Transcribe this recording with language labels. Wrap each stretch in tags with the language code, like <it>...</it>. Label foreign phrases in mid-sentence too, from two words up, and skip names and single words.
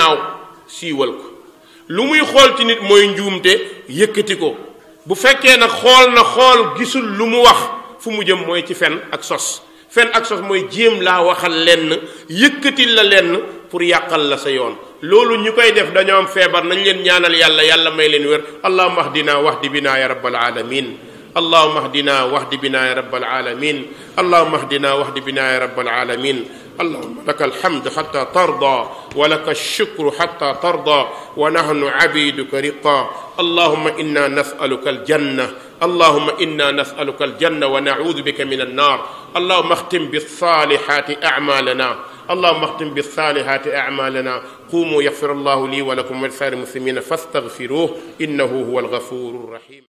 <wo>ñaaw siiwal ko lu muy xool ci nit mooy njuumte yëkkati ko bu fekkee nag xool gisul lu mu wax fu mu jëm mooy ci fen ak sos mooy jéem laa waxal lenn yëkkatil la lenn pour yàqal la sa yoon loolu ñu koy def dañoo am feebar nañ leen ñaanal yàlla may leen wér</wo> <ar>اللهم اهدنا واهد بنا يا رب العالمين اللهم اهدنا واهد بنا يا رب العالمين اللهم اهدنا واهد بنا يا رب العالمين اللهم لك الحمد حتى ترضى ولك الشكر حتى ترضى ونحن عبيدك رقا اللهم إنا نسألك الجنة اللهم إنا نسألك الجنة ونعوذ بك من النار اللهم اختم بالصالحات أعمالنا اللهم اختم بالصالحات أعمالنا قوموا يغفر الله لي ولكم ولسائر المسلمين فاستغفروه إنه هو الغفور الرحيم</ar>